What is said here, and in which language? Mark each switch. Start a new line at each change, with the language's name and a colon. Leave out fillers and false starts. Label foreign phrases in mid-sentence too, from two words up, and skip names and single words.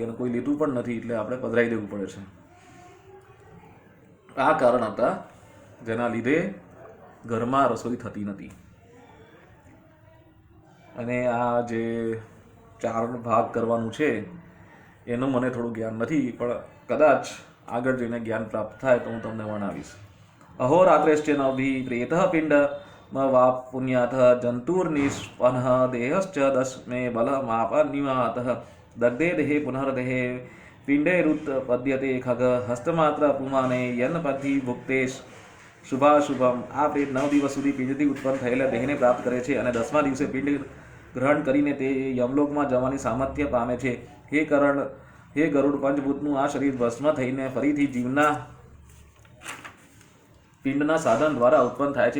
Gujarati: અને કોઈ લીધું પણ નથી એટલે આપણે પધરાઈ દેવું પડે છે. આ કારણ હતા જેના લીધે ઘરમાં રસોઈ થતી નથી. અને આ જે 4 ભાગ કરવાનું છે એનું મને થોડું જ્ઞાન નથી, પણ કદાચ આગળ જઈને જ્ઞાન પ્રાપ્ત થાય તો હું તમને વર્ણવીશ.
Sanskrit: अहोरात्रेश्च नवभिः प्रेतः पिण्ड वा पुण्याथ जन्तुर्निष्पन्नः देहश्च दशमे बलमापनिवातः दग्धे देहे पुनर्देहे पिण्डैरुत्पद्यते खग हस्तमात्र पुमाने यन्पथि भुक्तेश શુભાશુભમ.
Gujarati: આ પ્રેત 9 દિવસ સુધી પિંડથી ઉત્પન્ન થયેલા દેહને પ્રાપ્ત કરે છે અને 10મા દિવસે પિંડ ગ્રહણ કરીને તે યમલોકમાં જવાની સામર્થ્ય પામે છે. હે ગરુડ, પંચભૂતનું આ શરીર ભસ્મ થઈને ફરીથી જીવના પિંડના સાધન દ્વારા ઉત્પન્ન થાય છે.